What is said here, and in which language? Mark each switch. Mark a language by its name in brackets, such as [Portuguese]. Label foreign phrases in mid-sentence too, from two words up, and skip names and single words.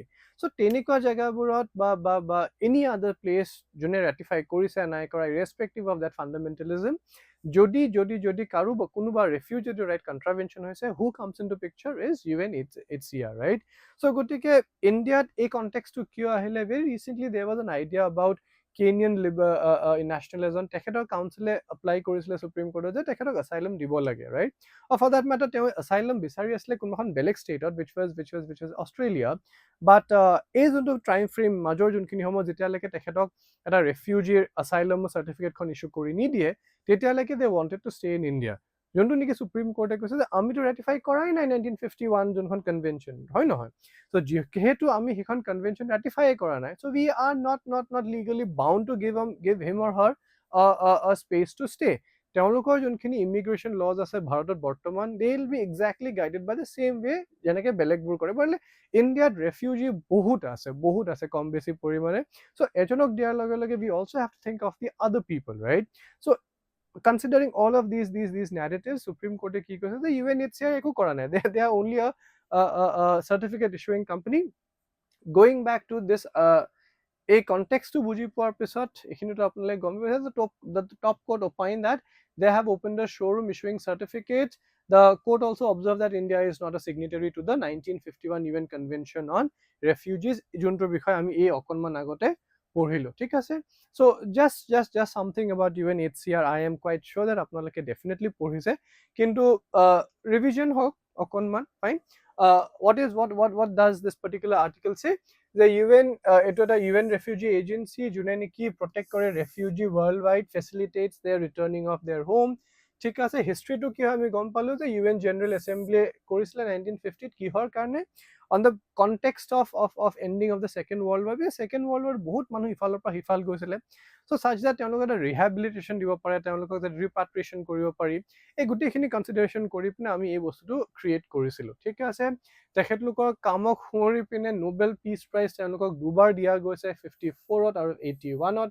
[English] চ' [Assamese] তেনেকুৱা জেগাবোৰত বা [English] any other place [Assamese] যোনে ৰাটিফাই কৰিছে নাই কৰা, [English] irrespective of that fundamentalism, [Assamese] যদি কাৰো কোনোবা [English] refugee right contravention হৈছে, who comes in to picture is UNHCR, right? [Assamese] চ' গতিকে ইণ্ডিয়াত এই কণ্টেক্সটো কিয় আহিলে? [English] very recently there was an idea about Kenyan nationalism, [Assamese] তেখেতৰ কাউন্সিলে এপ্লাই কৰিছিলে সুপ্ৰিম কোৰ্টত যে তেখেতক এছাইলাম দিব লাগে, [English] ৰাইট? for that matter [Assamese] তেওঁ এছাইলাম বিচাৰি আছিলে কোনোখন বেলেগ ষ্টেটত, [English] which was [Assamese] অষ্ট্ৰেলিয়া, বাট এই যোনটো [English] time frame [Assamese] মাজৰ যোনখিনি সময় যেতিয়ালৈকে তেখেতক এটা ৰেফিউজিৰ এছাইলাম চাৰ্টিফিকেটখন ইছ্যু কৰি নিদিয়ে, তেতিয়ালৈকে [English] they wanted to stay in India, [Assamese] যোনটো নেকি সুপ্ৰিম কোৰ্টে কৈছে যে আমিতো ৰাটিফাই কৰাই নাই 1951 যোনখন কনভেনশ্যন, হয় নহয়? [English] চ' [Assamese] যিহেতু আমি সেইখন কনভেনশ্যন ৰাটিফাই কৰা নাই, [English] so we are not legally bound to give him or her a space to stay. [Assamese] তেওঁলোকৰ যোনখিনি ইমিগ্ৰেশ্যন লজ আছে ভাৰতত বৰ্তমান, [English] they will be exactly guided by the same way [Assamese] যেনেকৈ বেলেগবোৰ কৰে। বোলে ইণ্ডিয়াত ৰেফিউজি বহুত আছে কম বেছি পৰিমাণে। [English] চ' [Assamese] এজনক দিয়াৰ লগে লগে [English] we also have to think of the other people, right? So considering all of these narratives, Supreme Court [Assamese] কি কৈছে যে UNHCR একো কৰা নাই, [English] they are only a certificate issuing company. Going back to this [Assamese] এই কনটেক্সটো বুজি পোৱাৰ পিছত এইখিনিতো আপোনালোকে গম পাইছে যে [English] the top court opined that they have opened a showroom issuing certificates. The court also observed that India is not a signatory to the 1951 UN Convention on Refugees, [Assamese] যোনটোৰ বিষয়ে আমি এই অকণমান আগতে পঢ়িলো, ঠিক আছে? [English] So just something about UNHCR, I am quite sure that [Assamese] আপোনালোকে definitely পঢ়িছে, কিন্তু revision হওক অকণমান, [English] fine. What does this particular article say? The UN, [Assamese] এইটো এটা [English] UN refugee agency [Assamese] যোনে নেকি [English] প্ৰটেক্ট কৰে refugee world wide, facilitates their returning of their home, [Assamese] ঠিক আছে? হিষ্ট্ৰীটো কি হয় আমি গম পালো যে UN জেনেৰেল এছেম্বলি কৰিছিলে 1950 কিহৰ কাৰণে? [English] On the context of ending of the Second World War. [Assamese] ছেকেণ্ড ৱৰ্ল্ড ৱাৰ বহুত মানুহ ইফালৰ পৰা সিফাল গৈছিলে, চ' চাচ যে তেওঁলোকে এটা ৰিহেবিলিটেশ্যন দিব পাৰে, তেওঁলোকক যে ৰিপাট্ৰিয়েশ্যন কৰিব পাৰি, এই গোটেইখিনি কনচিডাৰেশ্যন কৰি পিনে আমি এই বস্তুটো ক্ৰিয়েট কৰিছিলোঁ, ঠিক আছে? তেখেতলোকৰ কামক সুঁৱৰি পিনে নোবেল পিচ প্ৰাইজ তেওঁলোকক দুবাৰ দিয়া গৈছে, 54ত আৰু 81ত।